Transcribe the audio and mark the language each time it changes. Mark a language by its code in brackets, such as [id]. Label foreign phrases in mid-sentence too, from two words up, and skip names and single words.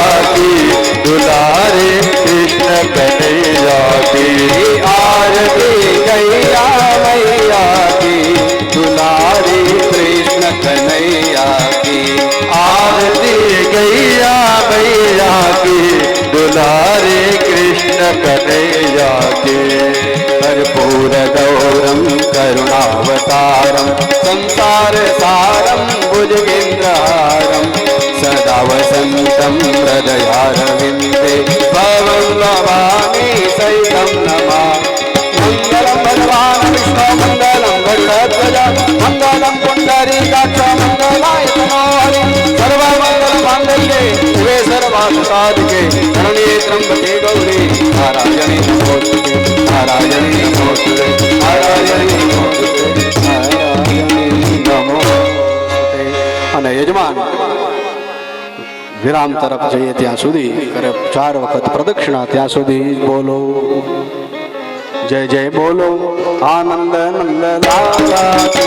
[hi] की दुलारे कृष्ण कन्हैया की आरती गैया मैया की दुलारे कृष्ण कन्हैया की आरती गैया मैया की दुलारे कृष्ण कन्हैया की [sa] कर्पूर गौरम करुणावतारम संसार सारम भुजगेन्द्रहारम सदा वसंतम हृदयारविंदे भवं नमामि सहितं नमामि मंगलम भगवान विष्णु मंगलम गरुड़ध्वज मंगलम पुंडरीकाक्ष मंगलाय तनोहरि सर्वमंगल मांगल्ये शिवे सर्वार्थसाधिके शरण्ये त्र्यंबके गौरी नारायणी नमोस्तुते नारायणी नमोस्तुते नारायणी नमोस्तुते नारायणी नमोस्तुते। [gu] અને યજમાન વિરામ તરફ જઈએ ત્યાં સુધી કરે 4 વખત પ્રદક્ષિણા, ત્યાં સુધી બોલો [hi] जय जय बोलो आनंद नंद लाला की